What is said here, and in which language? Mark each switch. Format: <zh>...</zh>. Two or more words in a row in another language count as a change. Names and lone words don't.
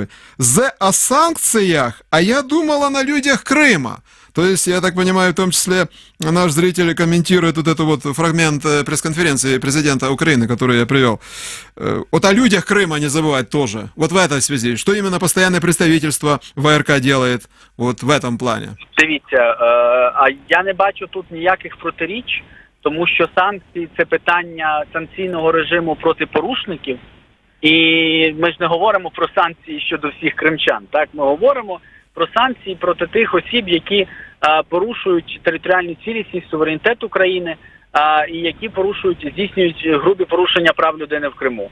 <ru>О санкциях, а я думала на людях Крыма. То есть, я так понимаю, в том числе наш зритель комментирует вот этот вот фрагмент пресс-конференции президента Украины, который я привел. Вот о людях Крыма не забывать тоже. Вот в этой связи. Что именно постоянное представительство ВРК делает вот в этом плане?</ru> <uk>Дивіться, я не бачу тут ніяких протиріч, тому що санкції – це питання санкційного режиму проти порушників. І ми ж не говоримо про санкції щодо всіх кримчан. Так, ми говоримо про санкції проти тих осіб, які порушують територіальну цілісність, суверенітет України, і які здійснюють грубі порушення прав людини в Криму.</uk>